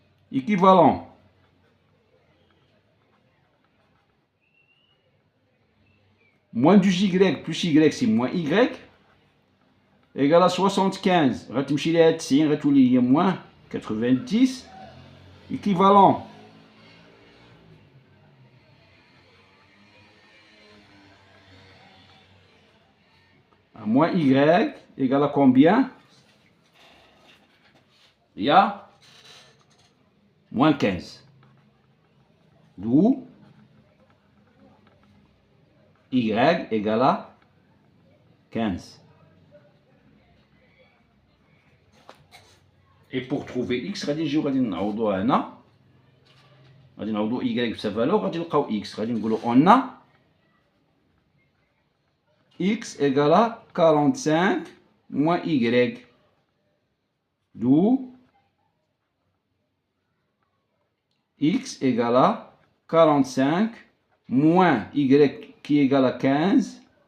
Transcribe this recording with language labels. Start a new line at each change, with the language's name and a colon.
French: Équivalent. Moins du y plus y c'est moins y égale à 75.
Arabic: غتمشي ليها 90 غتولي هي moins 90.
French: Équivalent. À moins y égale à combien? Il y a moins 15. D'où y égale à 15. Et pour trouver x,
Arabic: غادي نجيو غادي نعوضوها هنا. غادي نعوضو y بسا فالور غادي نلقاو x. غادي نقولو
French: on a x égale à 45 moins y. D'où x égale à 45 moins y qui égale à 15.